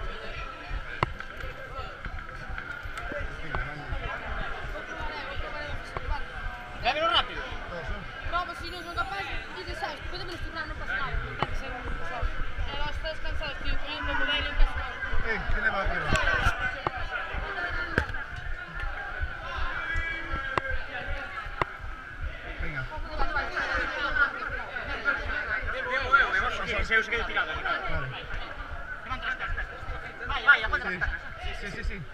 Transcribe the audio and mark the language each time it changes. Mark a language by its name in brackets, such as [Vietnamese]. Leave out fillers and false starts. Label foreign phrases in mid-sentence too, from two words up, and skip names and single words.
[Spanish] Llévelo rápido. Vamos, [Galician] si non son capaces, dices, sabes, podemos turnar, non pasa nada. Non ten que ser un só. E nós estás cansados, tío, que eu me modelo en casa. [Spanish] ¿Qué le va a hacer? Venga. Se os quede tirado. Vale. Sí.